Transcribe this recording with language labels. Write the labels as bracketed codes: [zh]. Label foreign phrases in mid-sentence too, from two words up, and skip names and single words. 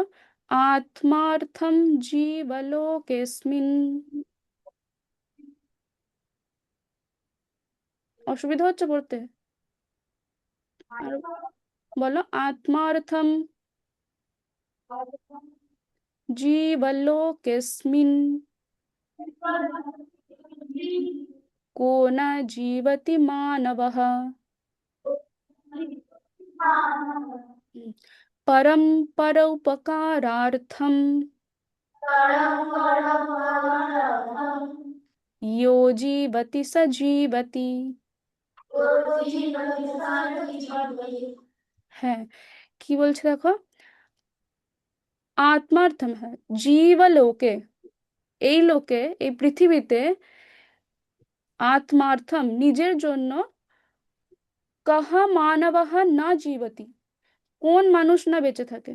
[sa] আত্মার্থম জীবলোকেস্মিন। [bn] অসুবিধা হচ্ছে পড়তে? আর বলো, [sa] আত্মার্থম জীবলোকেস্মিন को न जीवति मानवः। परम परोपकारार्थम यो जीवति स जीवति। [bn] হ্যাঁ, কি বলছে দেখো, আত্মার্থম, হ্যাঁ, জীবলোকে, এই লোকে, এই পৃথিবীতে, আত্মার্থম নিজের জন্য, [sa] কাহা মানবাহ না জীবতি, [bn] কোন মানুষ না বেঁচে থাকে।